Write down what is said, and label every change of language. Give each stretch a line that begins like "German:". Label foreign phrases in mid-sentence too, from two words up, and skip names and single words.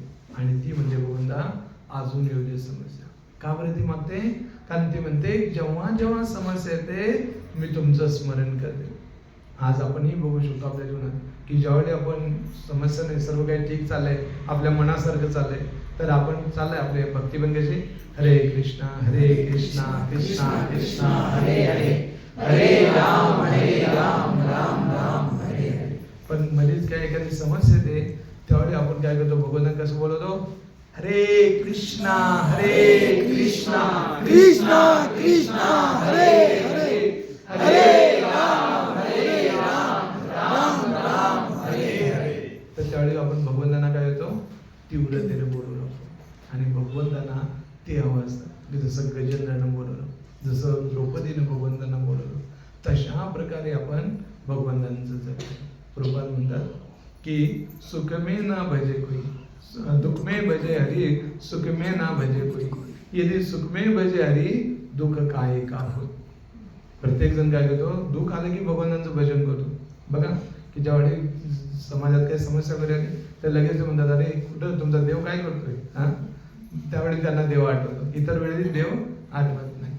Marathi: आणि ती म्हणजे भगवंता अजून येऊ दे समस्या. का बरं ती मागते? कारण ती म्हणते जेव्हा जेव्हा समस्या येते मी तुमचं स्मरण करते. आज आपणही बघू शकतो आपल्या जीवनात की ज्यावेळी आपण समस्या नाही, सर्व काही ठीक चाललंय, आपल्या मनासारखं चाललंय, तर आपण चाललंय आपले भक्ती पण कशी
Sanskrit: हरे कृष्णा कृष्णा कृष्णा हरे हरे हरे राम राम राम हरे हरे.
Marathi: पण मध्येच काय एखादी समस्या येते त्यावेळी आपण काय करतो, भगवंतांना कसं बोलवतो,
Sanskrit: हरे कृष्णा कृष्णा कृष्णा हरे हरे हरे राम राम हरे हरे.
Marathi: तर त्यावेळी आपण भगवंतांना काय होतो, तीव्रतेने बोलवलो आणि भगवंतांना ते हवं असतं. जसं गजेंद्रानं बोलवलं, जसं द्रौपदीनं भगवंतांना बोलवलं, तशा प्रकारे आपण भगवंतांचं जगतो.
Hindi: प्रभुपाद
Marathi: म्हणतात की
Hindi: सुख में ना भजे कोई, दुख में भजे हरि, सुख में ना भजे कोई, यदि सुख में भजे हरि दुःख काय का हो.
Marathi: प्रत्येक जण काय करतो, दुःख आलं की भगवंतांचं भजन करतो. बघा की ज्यावेळी समाजात काही समस्या वगैरे आली तर लगेच म्हणतात, अरे कुठं तुमचा देव काय करतोय, हा, त्यावेळी त्यांना देव आठवतो, इतर वेळी देव आठवत नाही.